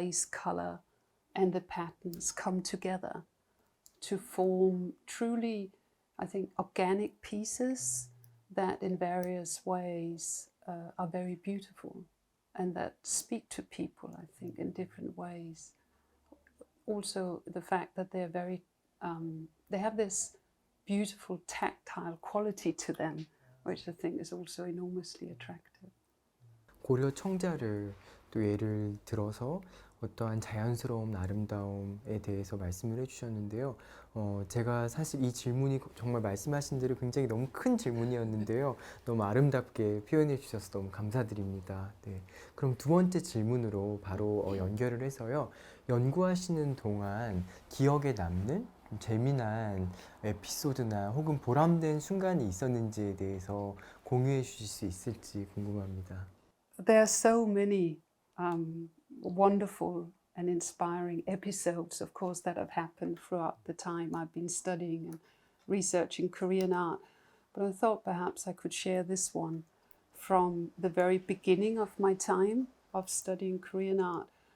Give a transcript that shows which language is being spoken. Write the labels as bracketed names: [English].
[English] color, and the patterns come together to form truly, I think, organic pieces that in various ways are very beautiful and that speak to people, I think, in different ways. Also, the fact that they're very, they have this beautiful tactile quality to them, which I think is also enormously attractive. [Korean] 고려 청자를 또 예를 들어서 어떠한 자연스러운 아름다움에 대해서 말씀을 해주셨는데요. 제가 사실 이 질문이 정말 말씀하신 대로 굉장히 너무 큰 질문이었는데요. 너무 아름답게 표현해 주셔서 너무 감사드립니다. 네. 그럼 두 번째 질문으로 바로 연결을 해서요. 연구하시는 동안 기억에 남는 좀 재미난 에피소드나 혹은 보람된 순간이 있었는지에 대해서 공유해 주실 수 있을지 궁금합니다. [English] There are so many wonderful and inspiring episodes, of course, that have happened throughout the time I've been studying and researching Korean art. But I thought perhaps I could share this one from the very beginning of my time of studying Korean art.